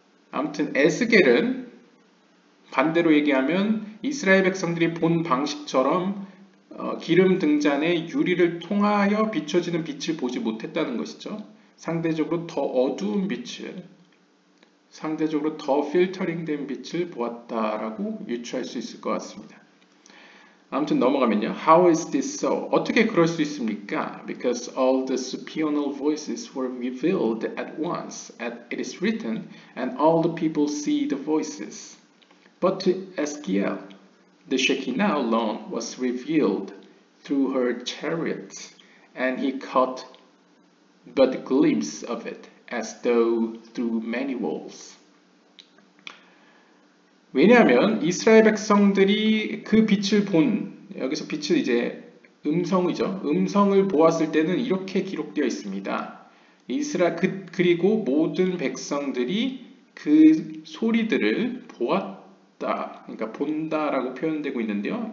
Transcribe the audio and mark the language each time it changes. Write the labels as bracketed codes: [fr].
[ko] 아무튼 에스겔은 반대로 얘기하면 이스라엘 백성들이 본 방식처럼 기름 등잔에 유리를 통하여 비춰지는 빛을 보지 못했다는 것이죠. 상대적으로 더 어두운 빛을, 상대적으로 더 필터링된 빛을 보았다라고 유추할 수 있을 것 같습니다. 아무튼 넘어가면요. [en] How is this so? [ko] 어떻게 그럴 수 있습니까? [en] Because all the supernal voices were revealed at once, as it is written, and all the people see the voices. But to Ezekiel, the Shekinah alone was revealed through her chariots, and he caught but a glimpse of it, as though through many walls. [ko] 왜냐하면 이스라엘 백성들이 그 빛을 여기서 빛을 이제 음성이죠. 음성을 보았을 때는 이렇게 기록되어 있습니다. 그리고 모든 백성들이 그 소리들을 보았다, 그러니까 본다라고 표현되고 있는데요.